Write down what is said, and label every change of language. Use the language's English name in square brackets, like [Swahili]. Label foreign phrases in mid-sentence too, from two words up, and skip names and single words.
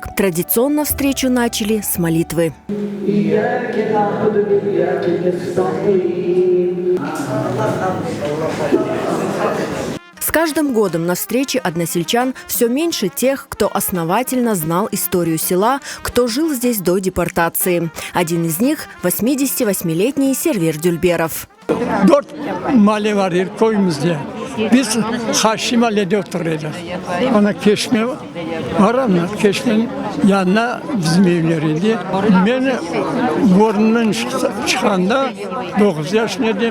[Russian] Традиционно встречу начали с молитвы. С каждым годом на встрече односельчан все меньше тех, кто основательно знал историю села, кто жил здесь до депортации. Один из них – 88-летний Сервер Дюльберов. [Crimean Tatar] Biz Haşimali'de oturuyorduk. Ona Keşme var ama Keşme'nin yanına bizim evleriydi. Ben Born'dan çıkanda 9 yaşındaydım.